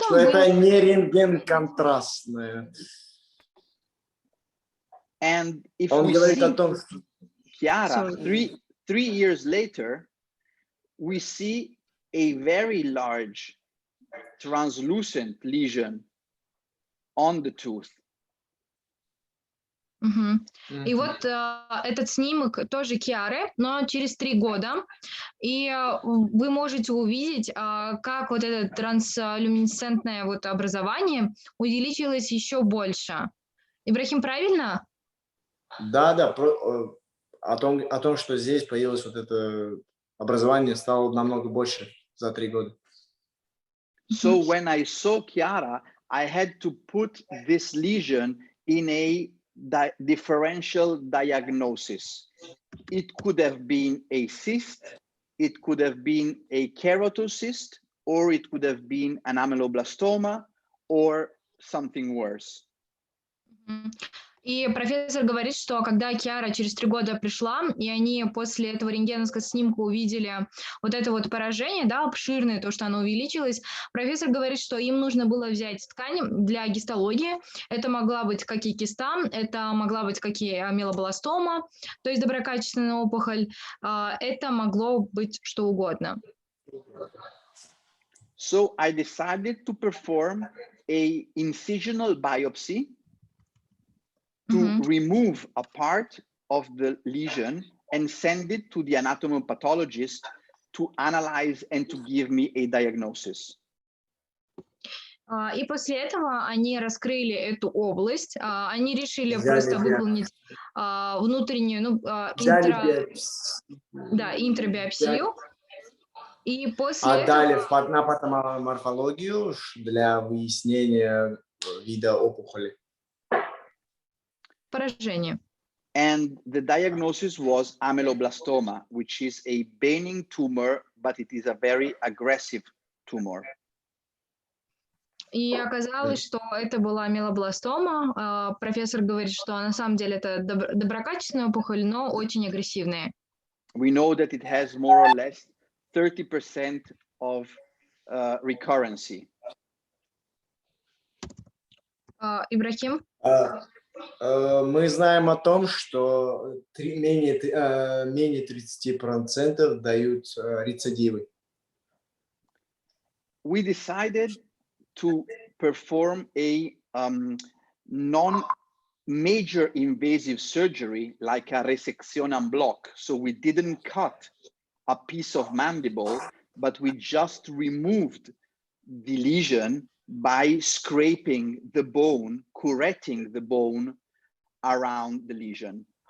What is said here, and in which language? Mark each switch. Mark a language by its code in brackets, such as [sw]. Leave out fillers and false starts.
[ru] Что это не рентген-контрастное. [en] And if [ru] он [en] we [ru] говорит [en] see [ru] о том, что... [en] Chiara, three years later, we see a very large translucent lesion on the tooth. [ru] И вот этот снимок тоже Киары, но через 3 года. И вы можете увидеть, как вот это транслюминесцентное вот образование увеличилось еще больше. Ибрахим, правильно? Да, о том, что здесь появилось вот это образование, стало намного больше за 3 года. [en] So when I saw Chiara, I had to put this lesion in a differential diagnosis. It could have been a cyst, it could have been a keratocyst, or it could have been an ameloblastoma, or something worse. [ru] И профессор говорит, что когда Киара через 3 года пришла, и они после этого рентгеновского снимка увидели вот это вот поражение, да, обширное, то, что оно увеличилось, профессор говорит, что им нужно было взять ткань для гистологии. Это могла быть как и киста, это могла быть как и амилобластома, то есть доброкачественная опухоль, это могло быть что угодно. [en] So I decided to perform a incisional biopsy to remove a part of the lesion and send it to the anatomopathologist to analyze and to give me a diagnosis. [ru] И после этого они раскрыли эту область, они решили просто выполнить внутреннюю, интрабиопсию. И после Отдали на патоморфологию для выяснения вида опухоли. Поражение. [en] And the diagnosis was ameloblastoma, which is a benign tumor, but it is a very aggressive tumor. [ru] И оказалось, что это была амилобластома. Профессор говорит, что на самом деле это доброкачественная опухоль, но очень агрессивная. [en] We know that it has more or less 30% of recurrency. [ru] Ибрахим? Мы знаем о том, что менее 30% дают рецидивы. [en] We decided to perform a non-major invasive surgery like a resection en bloc. So we didn't cut a piece of mandible, but we just removed the lesion by scraping the bone, correcting the bone around the lesion.